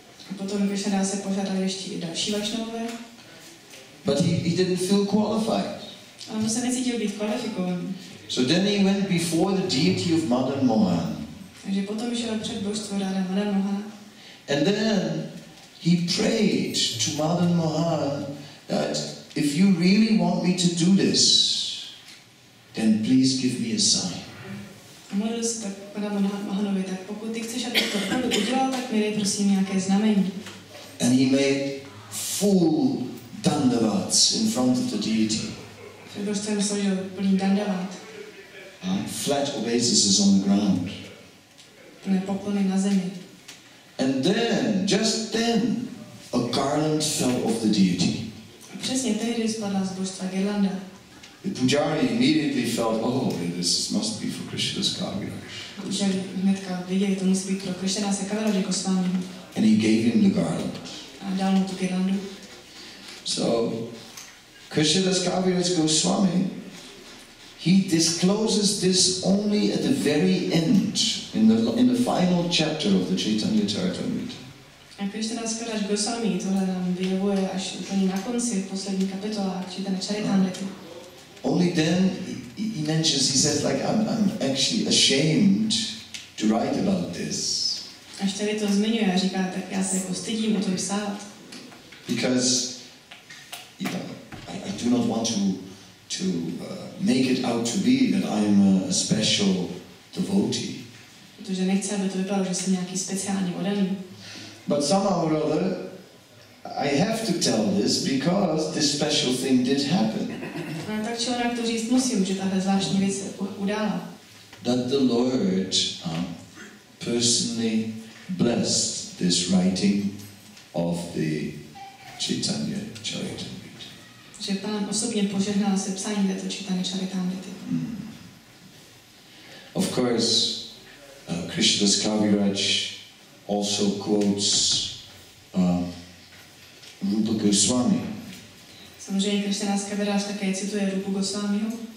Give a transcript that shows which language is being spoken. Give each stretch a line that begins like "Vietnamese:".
Czech: A potom Krishnadas se požádal ještě i další Vaishnavové.
English: But he didn't feel qualified.
Czech: Ale on se necítil být kvalifikovaný.
English: So then he went before the deity of Madan Mohan.
Czech: Takže potom šel před božstvo Ráda Madan Mohana.
English: And then he prayed to Madan Mohan that if you really want me to do this, then please give me a sign.
Czech: A modlil se tak Madan Mohanovi, tak pokud ty chceš, aby to opravdu udělal, tak mi dej prosím nějaké znamení.
English: And he made full dandavats in front of the deity.
Czech: Před božstvem složil plný dandavat.
English: Flat obeisances on the ground.
Czech: Plné poklony na zemi.
English: And then, just then, a garland fell off the deity.
Czech: A přesně tehdy spadla z božstva girlanda.
English: The pujari immediately felt, oh, this must be for Krishnadas Kaviraj.
Czech: Pujari hnedka viděli, to musí být pro Krishnadase Kaviraj Goswamiho.
English: And he gave him the garland.
Czech: A dal mu tu girlandu.
English: So Krishnadas Kaviraj Goswami, he discloses this only at the very end, in the final chapter of the Caitanya-caritamrita.
Czech: A Krishnadas Kaviraj Goswami tohle nám vyjevuje až úplně na konci, v poslední kapitolách Čайтаня-чаритамриты.
English: Only then he mentions, he says, like, I'm actually ashamed to write about this.
Czech: Až tady to zmiňuje a říká, tak já se jako stydím o tom psát.
English: Because I do not want to make it out to be that I'm a special devotee.
Czech: Protože nechci, aby to vypadalo, že jsem nějaký speciální oddaný.
English: But somehow or other, I have to tell this because this special thing did happen.
Czech: No, tak či onak to říct musím, že tahle zvláštní věc se udála.
English: That the Lord personally blessed this writing of the Caitanya-caritamrita.
Czech: Že Pán osobně požehnal sepsání této Čайтаня-чаритамриты.
English: Of course, Krishnadas Kaviraj also quotes Rupa Goswami.
Czech: Samozřejmě Krishnadas Kaviraj také cituje Rupu Goswamiho.